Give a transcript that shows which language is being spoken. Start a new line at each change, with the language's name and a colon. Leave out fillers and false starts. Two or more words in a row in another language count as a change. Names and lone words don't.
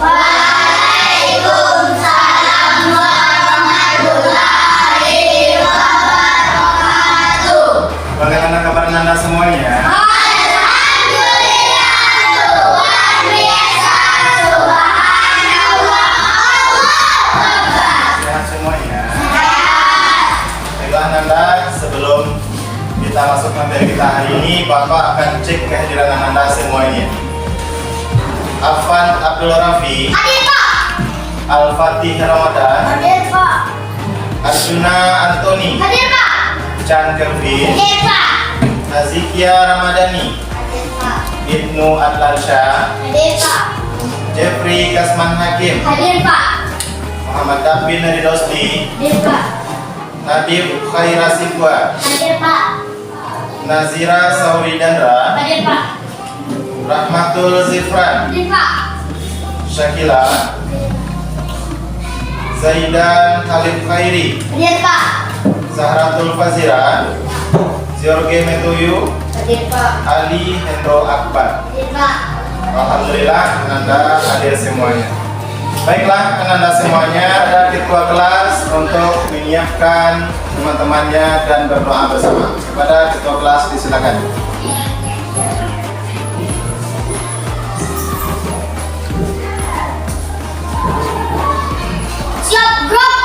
Arabic: وعليكم السلام ورحمة الله وبركاته.
Indonesian: Bagaimana kabar anda semuanya? Alhamdulillah, luar biasa, subhanallah,
Arabic: الله أكبر.
Indonesian: Sehat semuanya? Sehat. Baiklah anda, sebelum kita masuk materi kita hari ini, Bapak akan cek kehadiran anda semuanya. Afan Abdul Rafi, Hadir Pak. Al-Fatih Ramadan, Hadir Pak. Arjuna Antoni, Hadir Pak. Chan Kervin, Hadir Pak. Nazikia Ramadhani, Hadir Pak. Ibnu Atlansya, Hadir Pak. Jeffrey Kasman Hakim, Hadir Pak. Muhammad Tabin Naridosli, Hadir Pak. Nadib Khairasikwa, Hadir Pak. Nazira Sauri Dandra, Hadir Pak. Rahmatul Zifran, Hadir Pak. Syakila, Zaidan Khalid Khairi, Hadir Pak. Zahratul Fazira, Ziorge Metuyu, Hadir Pak. Ali Hendro Akbar. Hadir Pak. Alhamdulillah Anda hadir semuanya. Baiklah Anda semuanya, ada ketua kelas untuk menyiapkan teman-temannya dan berdoa bersama. Kepada ketua kelas disilakan. Siap grup.